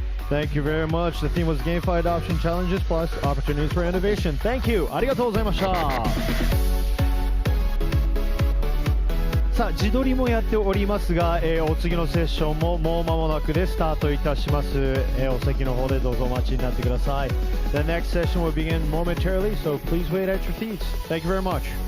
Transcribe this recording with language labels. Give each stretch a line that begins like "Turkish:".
English: Thank you very much. The theme was GameFi Adoption Challenges plus Opportunities for Innovation. Thank you.
Japanese: ありがとうございました。さあ、自撮りもやっておりますが、お次のセッションももう間もなくでスタートいたします。お席の方でどうぞお待ちになってください。
English: The next session will begin momentarily, so please wait at your seats. Thank you very much.